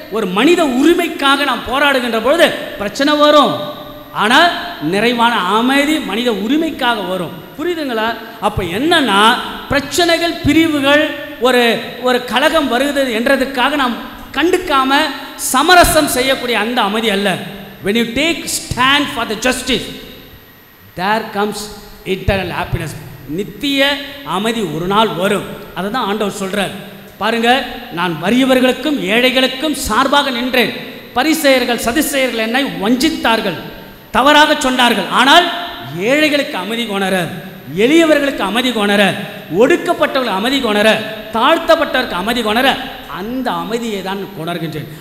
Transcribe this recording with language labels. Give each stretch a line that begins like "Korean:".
Tamil: ஒரு மனித உரிமைக்காக நாம் போராடுகின்ற பொழுது பிரச்சனை வரும், ஆனால் நிறைவான அமைதி மனித உரிமைக்காக வரும். புரியுதுங்களா? அப்போ என்னன்னா, பிரச்சனைகள் பிரிவுகள் ஒரு ஒரு கலகம் வருகிறது என்றதுக்காக நாம் கண்டுக்காம சமரசம் செய்யக்கூடிய அந்த அமைதி அல்ல.
English: when you take stand for the justice, there comes eternal happiness.
Tamil: நித்திய அமைதி ஒரு நாள் வரும். அதை தான் ஆண்டவர் சொல்றார். பாருங்க, நான் வறியவர்களுக்கும் ஏழைகளுக்கும் சார்பாக நின்றேன். பரிசேயர்கள் சதுசேயர்கள் என்னை வஞ்சித்தார்கள், தவறாக சொன்னார்கள். ஆனால் ஏழைகளுக்கு அமைதி கொணர, எளியவர்களுக்கு அமைதி கொணர, ஒடுக்கப்பட்டவர்கள் அமைதி கொணர, தாழ்த்தப்பட்டவருக்கு அமைதி கொணர, அந்த அமைதியை தான் கொணர்கின்றேன்.